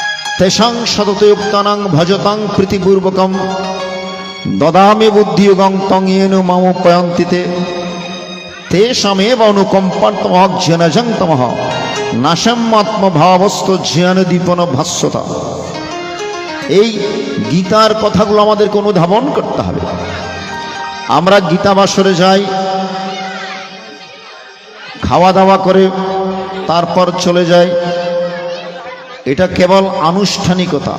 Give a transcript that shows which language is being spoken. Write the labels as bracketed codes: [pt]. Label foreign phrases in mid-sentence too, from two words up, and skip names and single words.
[sa] তেষাং সততে উক্তানাং ভজতাং প্রীতিপূর্বকম দদামি বুদ্ধিযোগং তং येन মামোপয়ন্তিতে তেষামেব অনুকম্পার্তমহ জ্ঞানজং তমঃ নাশম আত্মভাবস্থ জ্ঞান দীপন ভাস্যতা। [bn] এই গীতার কথাগুলো আমাদেরকে অনুধাবন করতে হবে। আমরা গীতা বাসরে যাই, খাওয়া দাওয়া করে তারপর চলে যাই, এটা কেবল আনুষ্ঠানিকতা।